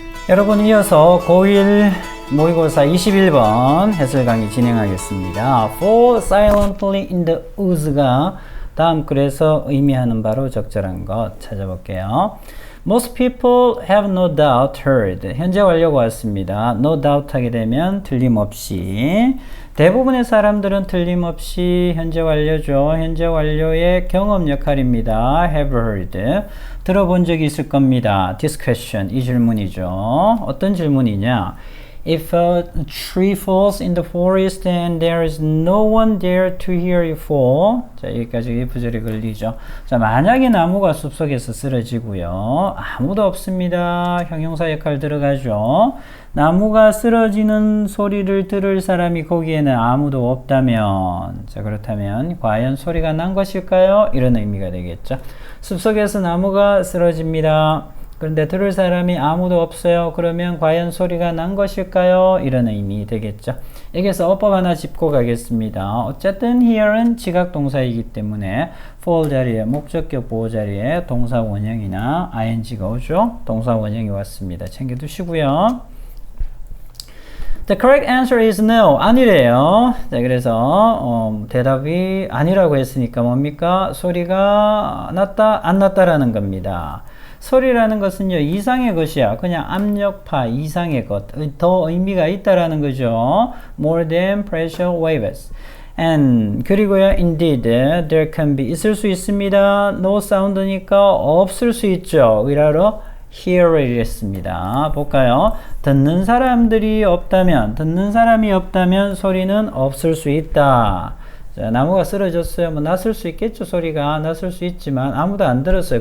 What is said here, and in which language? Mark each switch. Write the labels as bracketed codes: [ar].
[ko] 여러분 이어서 고1 모의고사 21번 해설 강의 진행하겠습니다. [en] Fall silently in the woods [ko] 가 다음 글에서 의미하는 바로 적절한 것 찾아볼게요. [en] Most people have no doubt heard. [ko] 현재 완료가 왔습니다. [en] No doubt [ko] 하게 되면 틀림없이. 대부분의 사람들은 틀림없이 현재 완료죠. 현재 완료의 경험 역할입니다. [en] Have heard. [ko] 들어본 적이 있을 겁니다. [en] This question. [ko] 이 질문이죠. 어떤 질문이냐? [en] If a tree falls in the forest and there is no one there to hear it fall. [ko] 자, 여기까지 부절이 걸리죠. 자, 만약에 나무가 숲속에서 쓰러지고요. 아무도 없습니다. 형용사 역할 들어가죠. 나무가 쓰러지는 소리를 들을 사람이 거기에는 아무도 없다면, 자, 그렇다면 과연 소리가 난 것일까요? 이런 의미가 되겠죠. 숲속에서 나무가 쓰러집니다. 그런데 들을 사람이 아무도 없어요. 그러면 과연 소리가 난 것일까요? 이런 의미 되겠죠. 여기서 어법 하나 짚고 가겠습니다. 어쨌든 here은 지각 동사이기 때문에 fall 자리에 목적격 보호 자리에 동사 원형이나 ing가 오죠. 동사 원형이 왔습니다. 챙겨두시고요. [en] The correct answer is no. [ko] 아니래요. 자, 그래서 대답이 아니라고 했으니까 뭡니까? 소리가 났다, 안 났다라는 겁니다. 소리라는 것은요, 이상의 것이야. 그냥 압력파 이상의 것. 더 의미가 있다라는 거죠. [en] More than pressure waves. And [ko] 그리고요, [en] indeed, there can be [ko] 있을 수 있습니다. No sound니까 없을 수 있죠. 의라로 [en] hear it [ko] 했습니다. 볼까요? 듣는 사람이 없다면 소리는 없을 수 있다. 자, 나무가 쓰러졌어요. 뭐 났을 수 있겠죠. 소리가 났을 수 있지만 아무도 안 들었어요.